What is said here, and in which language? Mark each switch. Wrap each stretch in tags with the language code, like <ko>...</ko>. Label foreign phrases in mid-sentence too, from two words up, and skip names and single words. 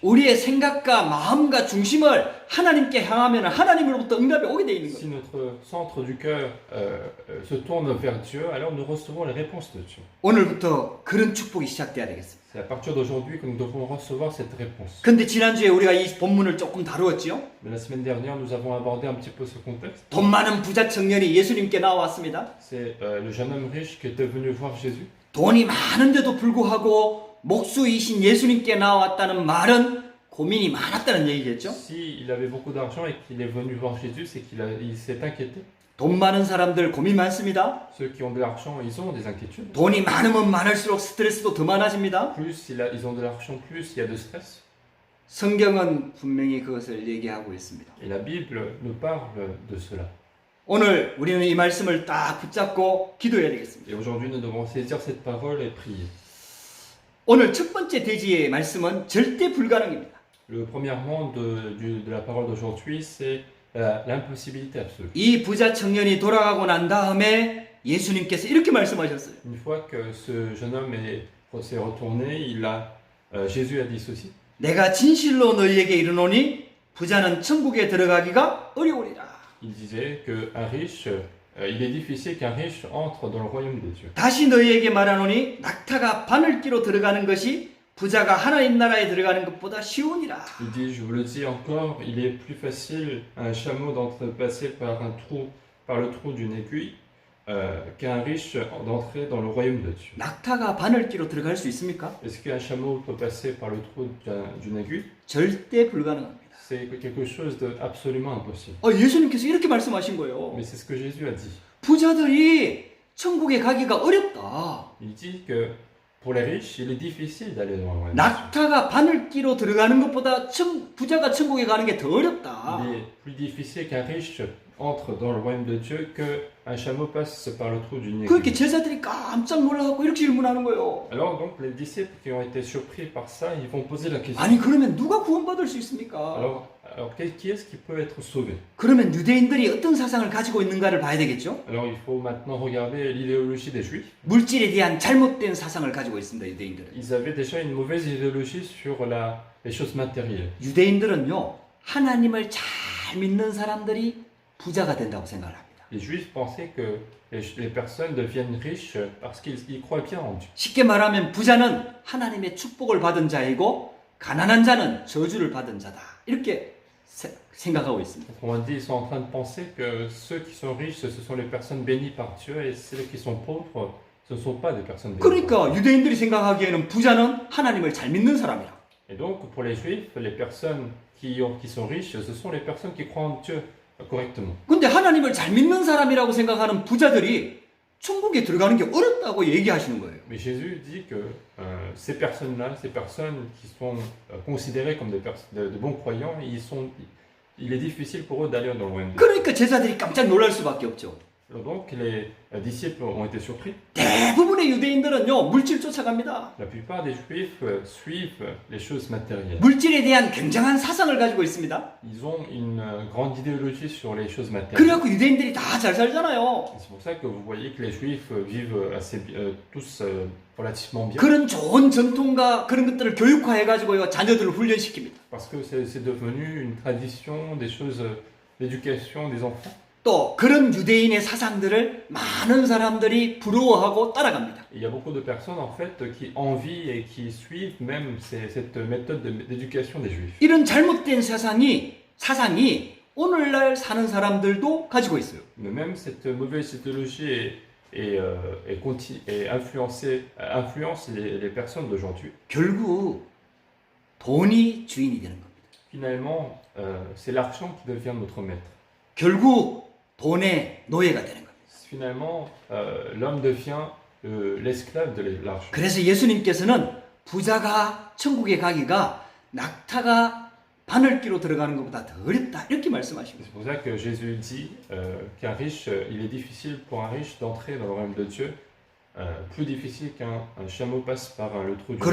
<ko>우리의 생각과 마음과 중심을 하나님께 향하면 하나님으로부터 응답이 오게 돼 있는</ko> <fr>Si</fr> <ko>거예요.</ko> <fr>notre centre du cœur se tourne vers Dieu, alors nous recevons les réponses de Dieu.</fr> <ko>오늘부터 그런 축복이 시작돼야 되겠습니다.</ko> <fr>C'est à partir d'aujourd'hui que nous devons recevoir cette réponse.</fr> <ko>근데 지난주에 우리가 이 본문을 조금 다루었지요.</ko> <fr>Mais la semaine dernière, nous avons abordé un petit peu ce contexte.</fr> <ko>돈 많은 부자 청년이 예수님께 나왔습니다.</ko> <fr>C'est le jeune homme riche qui était venu voir Jésus.</fr> <ko>돈이 많은데도 불구하고 목수이신 예수님께 나왔다는 말은 고민이 많았다는 얘기겠죠.</ko> <fr>S'il avait beaucoup d'argent et qu'il est venu voir Jésus, c'est qu'il s'est inquiété.</fr> <ko>돈 많은 사람들 고민 많습니다.</ko> <fr>Ceux qui ont de l'argent, ils ont des inquiétudes.</fr> <ko>돈이 많으면 많을수록 스트레스도 더 많아집니다.</ko> <fr>Plus ils ont de l'argent, plus il y a de stress.</fr> <ko>성경은 분명히 그것을 얘기하고 있습니다.</ko> <fr>Et la Bible nous parle de cela.</fr> <ko>오늘 우리는 이 말씀을 딱 붙잡고 기도해야 되겠습니다.</ko> <fr>Et aujourd'hui, nous devons saisir cette parole et prier.</fr> <ko>오늘 첫 번째 대지의 말씀은 절대 불가능입니다.</ko> <fr>Le premièrement de la parole d'aujourd'hui, c'est l'impossibilité absolue.</fr> <ko>이 부자 청년이 돌아가고 난 다음에 예수님께서 이렇게 말씀하셨어요.</ko> <fr>Une fois que ce jeune homme s'est retourné, Jésus a dit ceci.</fr> <ko>내가 진실로 너희에게 이르노니 부자는 천국에 들어가기가 어려우리라.</ko> <fr>Il disait qu'un riche, il est difficile qu'un riche entre dans le royaume des dieux.</fr> <ko>다시 너희에게 말하노니 낙타가 바늘기로 들어가는 것이 부자가 하나님 나라에 들어가는 것보다 쉬우니라.</ko> <fr>Il dit, je vous le dis encore, il est plus facile à un chameau passer par le trou d'une aiguille qu'un riche d'entrer dans le royaume de Dieu.</fr> <ko>낙타가 바늘기로 들어갈 수 있습니까?</ko> <fr>Est-ce qu'un chameau peut passer par le trou d'une aiguille?</fr> <ko>절대 불가능합니다.</ko> <fr>C'est quelque chose d'absolument impossible.</fr> <ko>예수님께서 이렇게 말씀하신 거예요.</ko> <fr>Mais c'est ce que Jésus a dit.</fr> <ko>부자들이 천국에 가기가 어렵다.</ko> <fr>Il dit que pour les riches, il est difficile d'aller dans le royaume.</fr> <ko>낙타가 바늘기로 들어가는 것보다 부자가 천국에 가는 게 더 어렵다.</ko> <fr>Il est plus difficile qu'un riche entre dans le royaume de Dieu qu'un chameau passe par le trou d'une</fr> <ko>그렇게</ko> <fr>aiguille.</fr> <ko>제자들이 깜짝 놀라갖고 이렇게 질문하는 거예요.</ko> <fr>Alors donc les disciples qui ont été surpris par ça, ils vont poser la question.</fr> <ko>아니 그러면 누가 구원받을 수 있습니까?</ko> <fr>Alors qui est-ce qui peut être sauvé?</fr> <ko>그러면 유대인들이 어떤 사상을 가지고 있는가를 봐야 되겠죠?</ko> <fr>Alors il faut maintenant regarder l'idéologie des Juifs.</fr> <ko>물질에 대한 잘못된 사상을 가지고 있습니다. 유대인들은.</ko> <fr>Ils avaient déjà une mauvaise idéologie sur les choses matérielles.</fr> <ko>유대인들은요 하나님을 잘 믿는 사람들이 부자가 된다고 생각을 합니다.</ko> <fr>Les Juifs pensaient que les personnes deviennent riches parce qu'ils croient bien en Dieu.</fr> <ko>쉽게 말하면 부자는 하나님의 축복을 받은 자이고 가난한 자는 저주를 받은 자다. 이렇게 생각하고 있습니다.</ko> <fr>Autrement dit, ils sont en train de penser que ceux qui sont riches, ce sont les personnes bénies par Dieu, et ceux qui sont pauvres, ce ne sont pas des personnes bénies.</fr> <ko>그러니까 유대인들이 생각하기에는 부자는 하나님을 잘 믿는 사람이라.</ko> <fr>Et donc, pour les Juifs, les personnes qui sont riches, ce sont les personnes qui croient en Dieu correctement.</fr> <ko>근데 하나님을 잘 믿는 사람이라고 생각하는 부자들이 천국에 들어가는 게 어렵다고 얘기하시는 거예요.</ko> <fr>Mais Jésus dit que ces personnes-là, ces personnes qui sont considérées comme de bons croyants, il est difficile pour eux d'aller dans le royaume de Dieu.</fr> <ko>그러니까 제자들이 깜짝 놀랄 수밖에 없죠.</ko> <fr>Donc, les disciples ont été surpris.</fr> <ko>대부분의 유대인들은요, 물질 쫓아갑니다.</ko> <fr>La plupart des Juifs suivent les choses matérielles.</fr> <ko>물질에 대한 굉장한 사상을 가지고 있습니다.</ko> <fr>Ils ont une grande idéologie sur les choses matérielles.</fr> <ko>그래갖고 유대인들이 다 잘 살잖아요.</ko> <fr>C'est pour ça que vous voyez que les Juifs vivent tous relativement bien.</fr> <ko>그런 좋은 전통과 그런 것들을 교육화해가지고요, 자녀들을 훈련시킵니다.</ko> <fr>Parce que c'est devenu une tradition, des choses d'éducation des enfants.</fr> <ko>또 그런 유대인의 사상들을 많은 사람들이 부러워하고 따라갑니다.</ko> <fr>Il y a beaucoup de personnes en fait qui envient et qui suivent même cette méthode d'éducation des Juifs.</fr> <ko>이런 잘못된 사상이 오늘날 사는 사람들도 가지고 있어요.</ko> <fr>Mais même cette mauvaise idéologie influence les personnes d'aujourd'hui.</fr> <ko>결국 돈이 주인이 되는 겁니다.</ko> <fr>Finalement, c'est l'argent qui devient notre maître.</fr> <ko>결국 돈의 노예가 되는 겁니다.</ko> <fr>Finalement, l'homme devient l'esclave de l'argent.</fr> <ko>그래서 예수님께서는 부자가 천국에 가기가 낙타가 바늘기로 들어가는 것보다 더 어렵다 이렇게 말씀하십니다.</ko> <fr>C'est pour ça que Jésus dit qu'un riche, il est difficile pour un riche d'entrer dans le royaume de Dieu, plus difficile qu'un chameau passe par le trou du</fr>